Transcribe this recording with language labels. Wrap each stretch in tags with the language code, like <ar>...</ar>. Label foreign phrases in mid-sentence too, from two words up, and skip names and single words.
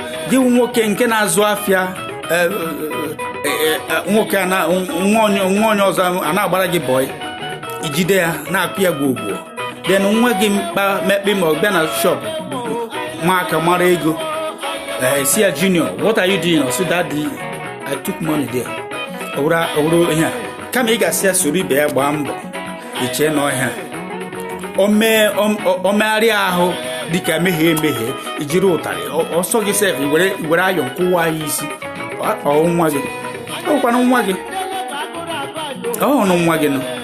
<ig>Gị wụ nwoke nke na-azụ afịa, eh, eh, eh, eh, nwoke a na-, nwa onye, nwa onye ọzọ a na-agbara gị bọị, i jide ya, na-akụ ya gwogwo. Then nwa gị mkpa, mekpe ma ọ bịa na shop, nwa aka mara ego, eh, si ya,</ig> <en>"Junior, what are you doing?"</en> <ig>Ọ sị,</ig> <en>"Daddy, I took money there."</en> <ig>Ọ bụrụ, ọ bụrụ ihe a. Kama ị ga-asị ya, soro ibe ya gbaa mbọ. Iche na ọhịa. O mee, o, o, o megharịa ahụ dịka mehie emehie, i jiri ụtarị. Ọ, ọ sọ gị sef, i were, i were ayọ kụwa ya isi. Ọ, ọ nwa gị. Ọ kwanụ nwa gị. Ọ nụ nwa gị nọ.</ig>